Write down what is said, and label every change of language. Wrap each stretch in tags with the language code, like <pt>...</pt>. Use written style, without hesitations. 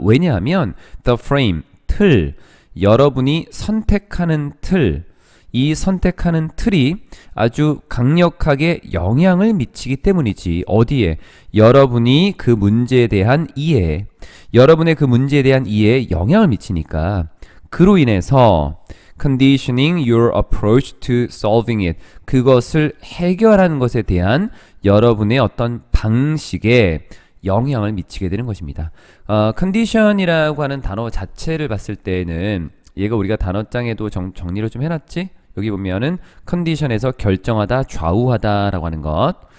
<ko>왜냐하면</ko> <en>the frame,</en> <ko>틀, 여러분이 선택하는 틀, 이 선택하는 틀이 아주 강력하게 영향을 미치기 때문이지. 어디에? 여러분이 그 문제에 대한 이해, 여러분의 그 문제에 대한 이해에 영향을 미치니까. 그로 인해서</ko> <en>conditioning your approach to solving it.</en> <ko>그것을 해결하는 것에 대한 여러분의 어떤 방식에 영향을 미치게 되는 것입니다. condition이라고 하는 단어 자체를 봤을 때는 얘가 우리가 단어장에도 정리를 좀 해놨지? 여기 보면은 condition에서 결정하다, 좌우하다 라고 하는 것.</ko>